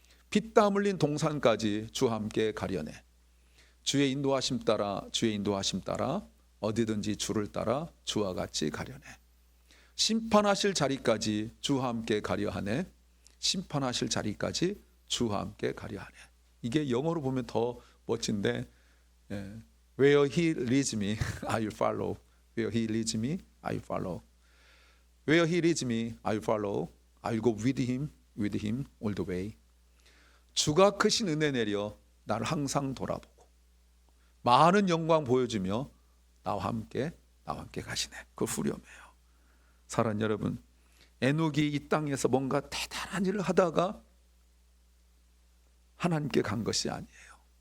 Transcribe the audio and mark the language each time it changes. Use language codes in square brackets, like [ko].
[ko] 피땀 흘린 동산까지 주와 함께 가려네. 주의 인도하심 따라, 주의 인도하심 따라 어디든지 주를 따라 주와 같이 가려네. 심판하실 자리까지 주와 함께 가려 하네. 심판하실 자리까지 주와 함께 가려 하네. 이게 영어로 보면 더 멋진데, [en] Where he leads me, I will follow. Where he leads me, I will follow. Where he leads me, I will follow. I will go with him all the way. [ko] 주가 크신 은혜 내려 나를 항상 돌아보고 많은 영광 보여주며 나와 함께 가시네. 그 후렴이에요. 사랑하는 여러분, 에녹이 이 땅에서 뭔가 대단한 일을 하다가 하나님께 간 것이 아니에요.